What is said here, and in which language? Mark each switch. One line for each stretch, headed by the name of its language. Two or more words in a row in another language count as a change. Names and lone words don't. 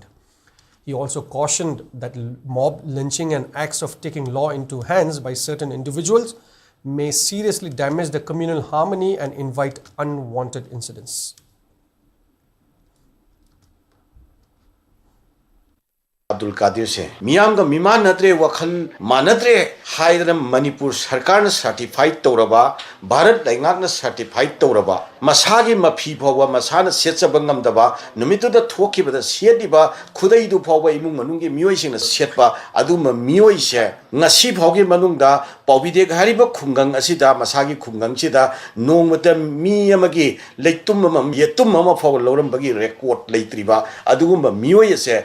English: He also cautioned that mob lynching and acts of taking law into hands by certain individuals may seriously damage the communal harmony and invite unwanted incidents.
Manipuri: Abdul Qadir se miyam ga miman natre wakhan manatre haidram Manipur sarkar na certified tauraba Bharat Daingak na certified tauraba masagi mafi phawa masana setchaba ngamdaba numituda thokibada sediba khudaidu phawa imung manunggi mioi singna setpa aduma mioi se ngasi phawgi manungda pawbide hariba khungang asida masagi khungang chida nongmata mi amagi leitum mam yetum mama phawa lorambagi record leitriba adugumba mioi se